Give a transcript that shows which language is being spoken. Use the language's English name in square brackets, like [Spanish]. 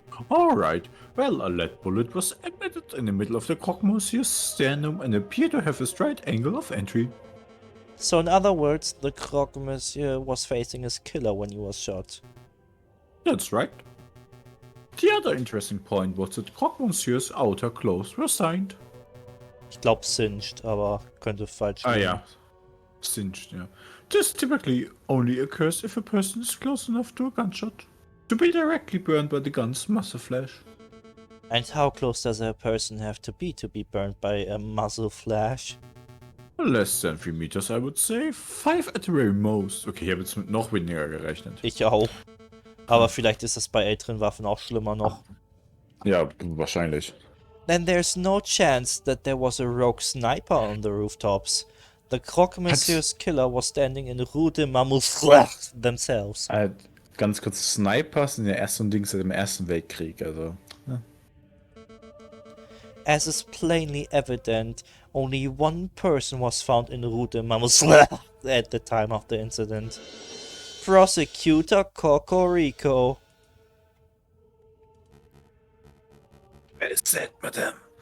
[English] Alright, well, a lead bullet was embedded in the middle of the Croque Monsieur's sternum and appeared to have a straight angle of entry. So in other words, the Croque Monsieur was facing his killer when he was shot. That's right. The other interesting point was that Croque Monsieur's outer clothes were signed. [German] Ich glaub singed, aber könnte falsch sein. [English] Yeah. Singed, yeah. This typically only occurs if a person is close enough to a gunshot to be directly burned by the gun's muzzle flash. And how close does a person have to be burned by a muzzle flash? Less than 3 meters, I would say. 5 at the very most. [German] Okay, ich habe jetzt mit noch weniger gerechnet. Ich auch. Aber vielleicht ist es bei älteren Waffen auch schlimmer noch. Ja, wahrscheinlich. [English] Then there's no chance that there was a rogue sniper on the rooftops. The Croque Monsieur's killer was standing in Rue de Mamouche themselves. [German] Ganz kurz, Snipers sind ja erst so ein Ding seit dem Ersten Weltkrieg, also. Ja. [English] As is plainly evident, only one person was found in Rue de Mamouche at the time of the incident. Prosecutor Cocorico. Well said, madam.